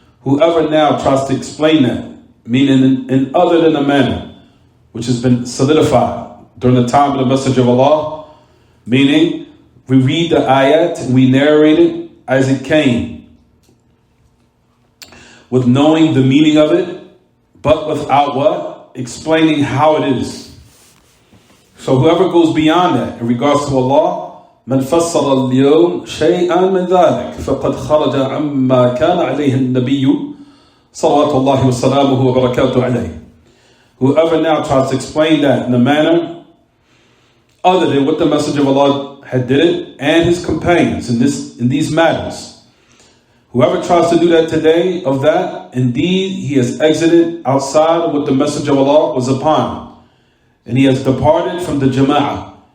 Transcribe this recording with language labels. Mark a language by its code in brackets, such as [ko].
[en] Whoever now tries to explain that, meaning in other than a manner which has been solidified during the time of the Message of Allah, meaning we read the ayat and we narrate it as it came, with knowing the meaning of it, but without what? Explaining how it is. So whoever goes beyond that in regards to Allah, [ar] من فسر اليوم شيئا من ذلك فقد خرج عما كان عليه النبي صلوات الله وسلامه وبركاته عليه. [en] Whoever now tries to explain that in a manner other than what the Messenger of Allah had did it and his companions in these matters, whoever tries to do that today of that, indeed he has exited outside of what the Messenger of Allah was upon, and he has departed from the Jama'ah.